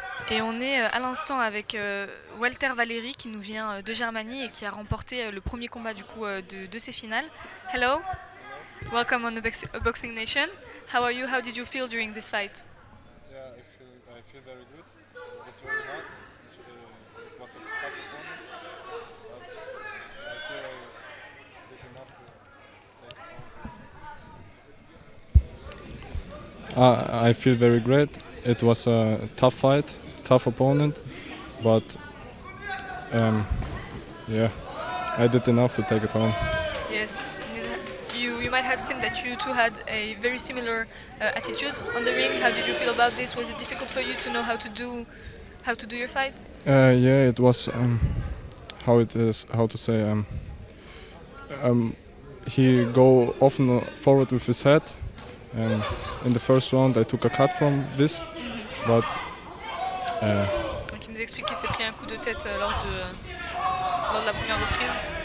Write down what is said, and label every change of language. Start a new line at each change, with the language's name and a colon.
French: Et on est à l'instant avec Walter Valéry qui nous vient de Germanie et qui a remporté le premier combat du coup de ces finales.
English: Hello, welcome on the Boxing Nation. How are you? How did you feel during this fight? Yeah, I feel very good. It was very hard. It was a tough opponent, but I feel I did enough to take it home. I feel very great. It was a tough fight, tough opponent, but yeah, I did enough to take it home. Yes, you might have seen that you two had a very similar attitude on the ring. How did you feel about this? Was it difficult for you to know how to do your fight? Yeah, it was how to say. He go often forward with his head. In the first round, I took a cut from this, but.
French: Donc il nous explique qu'il s'est pris un coup de tête lors de la première reprise.